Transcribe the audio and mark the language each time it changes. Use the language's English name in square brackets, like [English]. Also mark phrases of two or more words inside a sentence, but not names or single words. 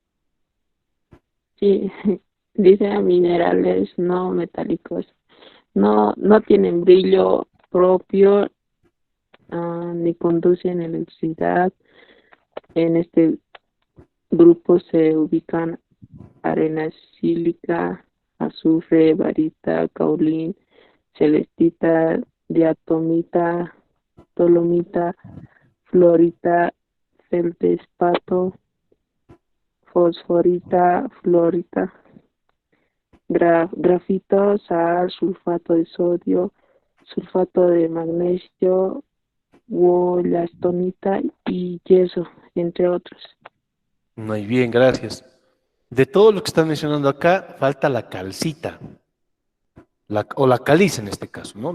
[Spanish] Sí, dice a minerales no metálicos. No tienen brillo propio, ni conducen electricidad. En este grupo se ubican arena sílica, azufre, barita, caolín, celestita, diatomita, dolomita, fluorita, feldespato, fosforita, fluorita, grafito, sal, sulfato de sodio, sulfato de magnesio, wollastonita y yeso, entre otros. Muy bien, gracias. De todo lo que están mencionando acá, falta la calcita, o la caliza en este caso, ¿no?